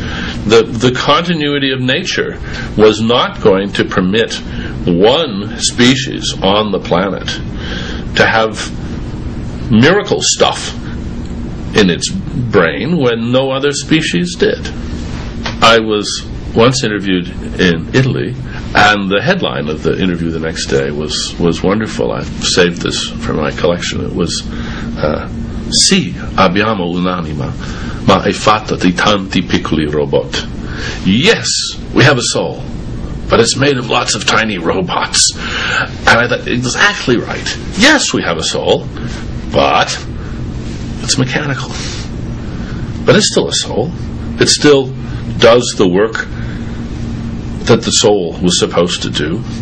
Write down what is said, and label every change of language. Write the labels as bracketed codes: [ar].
[en] The continuity of nature was not going to permit one species on the planet to have miracle stuff in its brain when no other species did. I was once interviewed in Italy, and the headline of the interview the next day was wonderful. I saved this for my collection. It was [it] Sì, abbiamo un'anima, ma è fatta di tanti piccoli robot. [en] Yes, we have a soul, but it's made of lots of tiny robots. And I thought, exactly right. Yes, we have a soul, but it's mechanical. But it's still a soul. It still does the work that the soul was supposed to do.